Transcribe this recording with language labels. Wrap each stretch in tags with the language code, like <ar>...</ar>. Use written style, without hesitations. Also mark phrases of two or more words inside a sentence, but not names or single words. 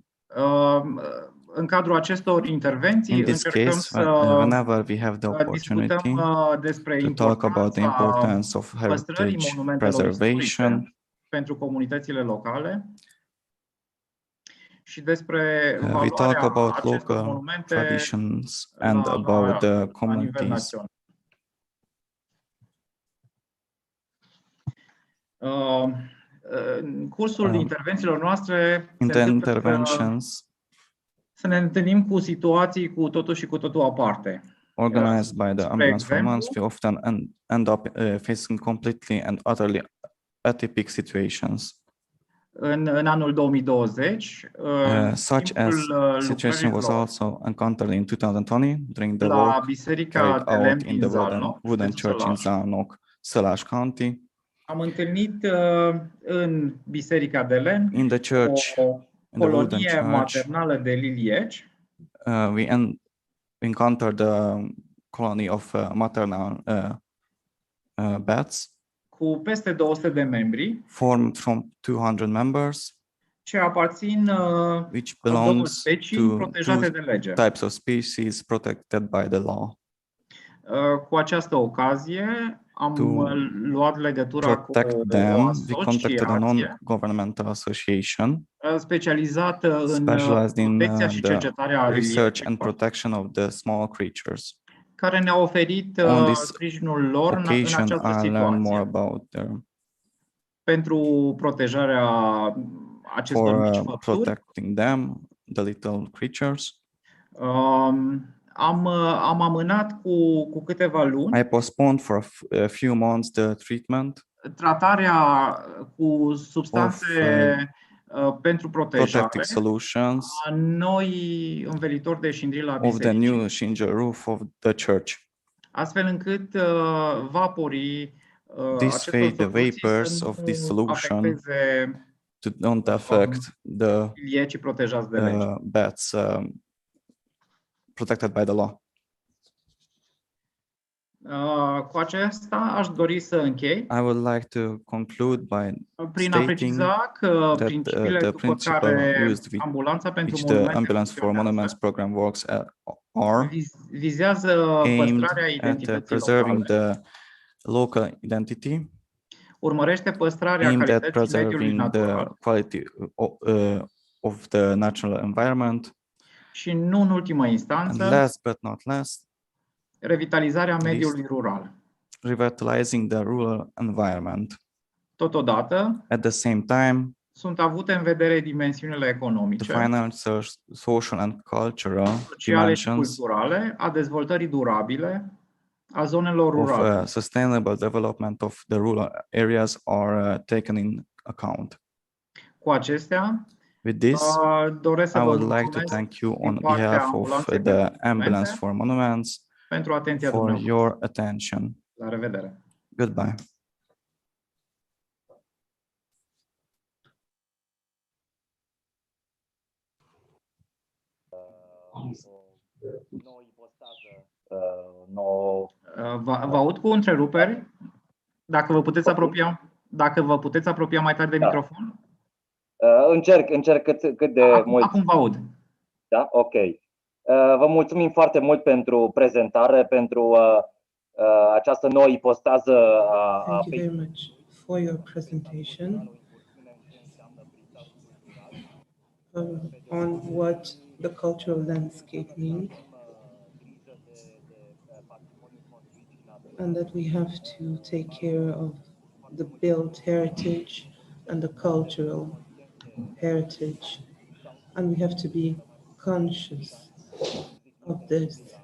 <ro>În cadrul acestor intervenții încercăm</ro> <en>whenever we have the opportunity to talk about the importance of heritage preservation</en> <ro>pentru comunitățile locale și despre</ro> <en>we talk about local traditions and about the communities.</en> <ro>În cursul intervențiilor noastre</ro> <en>in the interventions</en> <ro>să ne întâlnim cu situații cu totul și cu totul aparte.</ro> <en>Organized by the Ambulance for Monuments, we often end up facing completely and utterly atypical situations.</en> <ro>În anul 2020,</ro> <en>such a situation was also encountered in 2020 during the work carried out in the wooden church in Zalnok, Sălaș County.</en> <ro>Am întâlnit în Biserica de Lemn</ro> <en>in the church,</en> <ro>o colonie maternală de lilieci.</ro> <en>We encountered a colony of maternal bats</en> <ro>cu peste 200 de membri,</ro> <en>formed from 200 members,</en> <ro>ce aparțin</ro> <en>which belongs</en> <ro>specii protejate de lege.</ro> <en>Types of species protected by the law.</en> <ro>Cu această ocazie am luat legătura cu o</ro> <en>we contacted a non-governmental association</en> <ro>specializat în protecția și cercetarea</ro> <en>research and protection of the small creatures.</en> <ro>Care ne-a oferit sprijinul lor în această situație pentru protejarea acestor mici făpturi.</ro> <en>Protecting them, the little creatures.</en> <ro>Am amânat cu câteva luni.</ro> <en>I postponed for a few months the treatment.</en> <ro>Tratarea cu substanțe pentru protejare a noi învelitori de șindri la biserici.</ro> <en>Of the new shingle roof of the church.</en> <ro>Astfel încât vaporii</ro> <en>this way, the vapors of this solution don't affect the bats protected by the law.</en> <ro>Cu acesta aș dori să închei.</ro> <en>I would like to conclude by</en> <ro>prin a preciza că principiile după care ambulanța pentru</ro> <en>the Ambulance for Monuments program works are</en> <ro>vizează păstrarea</ro> <en>identității preserving the local identity,</en> <ro>urmărește păstrarea calității mediului natural,</ro> <en>the quality of the natural environment,</en> <ro>și nu în ultimă instanță,</ro> <en>and last but not least,</en> <ro>revitalizarea mediului rural.</ro> <en>Revitalizing the rural environment.</en> <ro>Totodată,</ro> <en>at the same time,</en> <ro>sunt avute în vedere dimensiunile economice,</ro> <en>the financial, social and cultural</en> <ro>sociale și culturale a dezvoltării durabile a zonelor rurale.</ro> <en>Of sustainable development of the rural areas are taken in account.</en> <ro>Cu acestea,</ro> <en>with this, I would like to thank you on behalf of the Ambulance for Monuments</en> <ro>pentru atenția</ro> <en>for your attention.</en> <ro>La revedere.</ro> <en>Goodbye.</en> <ro>Vă aud cu întreruperi. Dacă vă puteți apropia mai tare de microfon. Încerc cât de mult. Acum vă aud. Da? Ok. Vă mulțumim foarte mult pentru prezentare, pentru această nouă ipostază a...</ro> <en>Thank you very much for your presentation on what the cultural landscape means, and that we have to take care of the built heritage and the cultural heritage, and we have to be conscious of this.</en>